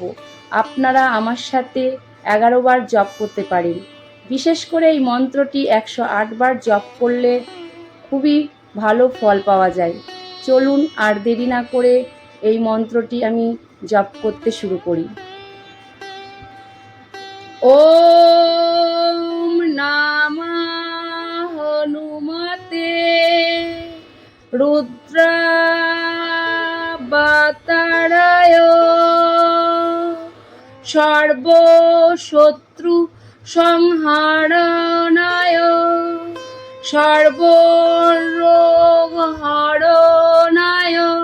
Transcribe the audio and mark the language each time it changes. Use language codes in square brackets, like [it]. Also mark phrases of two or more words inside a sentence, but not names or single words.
[bn] আপনারা আমার সাথে 11 বার জপ করতে পারেন। বিশেষ করে এই মন্ত্রটি 108 বার জপ করলে খুবই ভালো ফল পাওয়া যায়। চলুন আর দেরি না করে এই মন্ত্রটি আমি জপ করতে শুরু করি। [sa] ওম নমঃ হনুমতে রুদ্রাবতারায় সর্বশত্রু সংহারণায় সর্বরোগ হরণায়